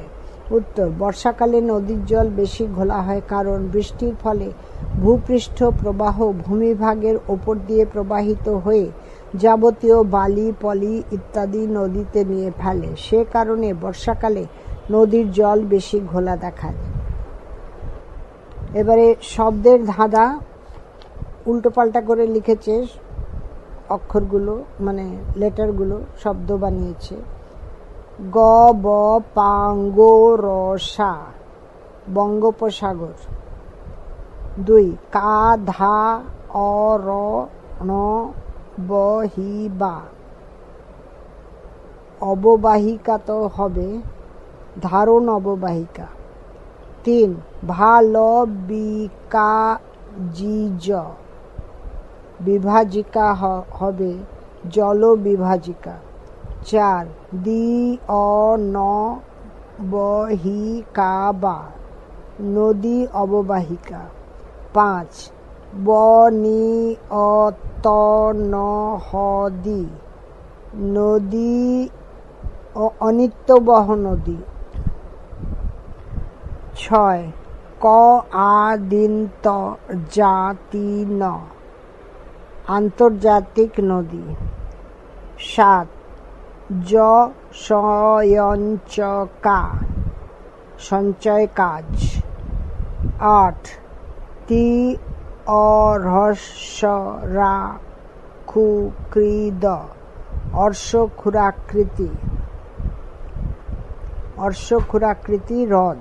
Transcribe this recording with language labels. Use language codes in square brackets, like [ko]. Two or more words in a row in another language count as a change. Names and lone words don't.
[bn] উত্তর, বর্ষাকালে নদীর জল বেশি ঘোলা হয় কারণ বৃষ্টির ফলে ভূপৃষ্ঠ প্রবাহ ভূমিভাগের ওপর দিয়ে প্রবাহিত হয়ে যাবতীয় বালি পলি ইত্যাদি নদীতে নিয়ে ফেলে। সে কারণে বর্ষাকালে নদীর জল বেশি ঘোলা দেখা যায়। এবারে শব্দের ধাঁধা উল্টোপাল্টা করে লিখেছে, অক্ষরগুলো মানে লেটারগুলো শব্দ বানিয়েছে। গ ব পাঙ্গ রসা বঙ্গোপসাগর। 2. কা ধা অ র ণ ব হি বা অববাহিকা তো হবে, ধারণ অববাহিকা। 3. ভা ল বি কা জি জ বিভাজিকা হবে জল বিভাজিকা। 4. দি অ ন ব হি কা বা নদী অববাহিকা। 5. ব নি অ ত ন হ দি নদী অনিত্যবহ নদী। 6. ক আ দিন ত জাতি ন আন্তর্জাতিক নদী। 7. জ সয়ঞ্চকা সঞ্চয় কাজ। 8. তি অরহস্যরা ক্ষুকৃদ অর্শক্ষুরাকৃতি হ্রদ।